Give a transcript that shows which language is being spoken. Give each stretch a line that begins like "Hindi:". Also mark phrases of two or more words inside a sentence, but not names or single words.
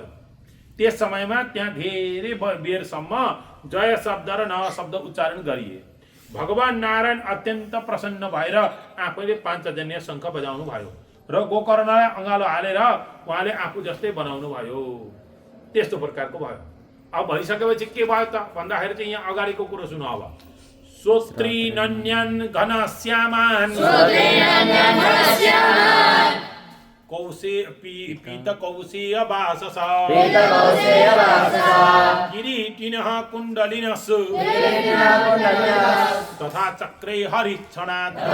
Nepali: त्यस समयमा त्यहाँ धेरै बेरसम्म जय शब्द र नमः शब्द उच्चारण गरिए। भगवान नारायण अत्यन्त प्रसन्न भएर आफैले पाञ्चजन्य शङ्ख बजाउनु भयो र गोकर्णलाई अँगालो हालेर उहाँले आफू जस्तै बनाउनु भयो। त्यस्तो प्रकारको भयो। अब भइसकेपछि के भयो त भन्दाखेरि चाहिँ यहाँ अगाडिको कुरो सुन।
Sanskrit: अब श्रोत्रिनन्यन घनश्यामान पीत कौशेय वासस किरीटिनः कुण्डलिनः तथा चक्रे हरिक्षणात्